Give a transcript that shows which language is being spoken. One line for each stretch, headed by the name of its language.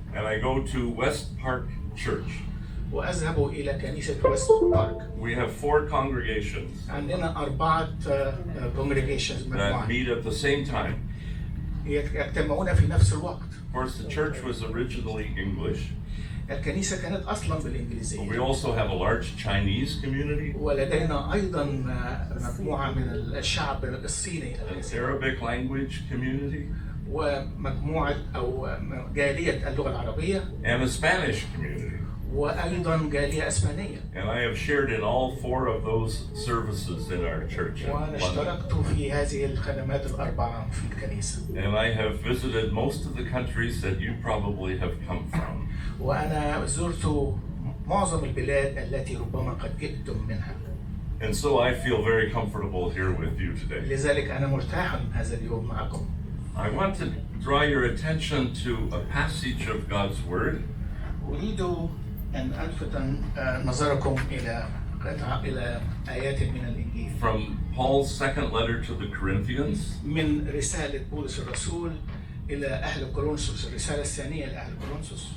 English: And I go to West Park Church.
Arabic: وأذهب إلى كنيسة ويست بارك.
English: We have 4 congregations
Arabic: عندنا 4 congregations
English: that
Arabic: مجموعة
English: meet at the same time.
Arabic: يجتمعون في نفس الوقت.
English: Of course, the church was originally English.
Arabic: الكنيسة كانت أصلا
English: But
Arabic: بالإنجليزية.
English: we also have a large Chinese community,
Arabic: ولدينا أيضا مجموعة من الشعب الصيني،
English: an Arabic language community,
Arabic: ومجموعة أو جالية اللغة العربية،
English: and a Spanish community.
Arabic: وأيضا جالية إسبانية.
English: And I have shared in all 4 of those services in our church in
Arabic: وأنا
English: London.
Arabic: اشتركت في هذه الخدمات ال4 في الكنيسة.
English: And I have visited most of the countries that you probably have come from.
Arabic: وأنا زرت معظم البلاد التي ربما قد جئتم منها.
English: And so I feel very comfortable here with you today.
Arabic: لذلك أنا مرتاح هذا اليوم معكم.
English: I want to draw your attention to a passage of God's Word.
Arabic: أريد أن ألفت نظركم إلى آيات من الإنجيل.
English: From Paul's second letter to the Corinthians.
Arabic: من رسالة بولس الرسول إلى أهل كورنثوس، الرسالة الثانية لأهل كورنثوس.